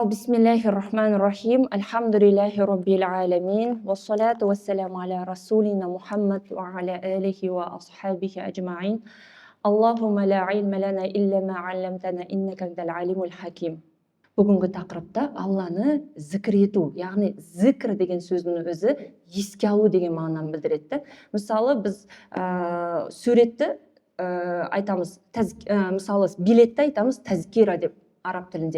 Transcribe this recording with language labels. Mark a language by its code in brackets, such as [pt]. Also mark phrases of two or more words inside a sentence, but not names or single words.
[ar] بسم الله الرحمن الرحيم. الحمد لله رب العالمين. والصلاة والسلام على رسولنا محمد وعلى آله وأصحابه أجمعين. اللهم لا علم لنا إلا ما علمتنا إنك أنت العليم الحكيم. [kk] Бүгінгі тақырыпта Алланы зікір ету, яғни зікір деген сөздің өзі еске алу деген мағынаны білдіреді. Мысалы біз суретті айтамыз, мысалы билетті айтамыз тәзкира деп араб тілінде.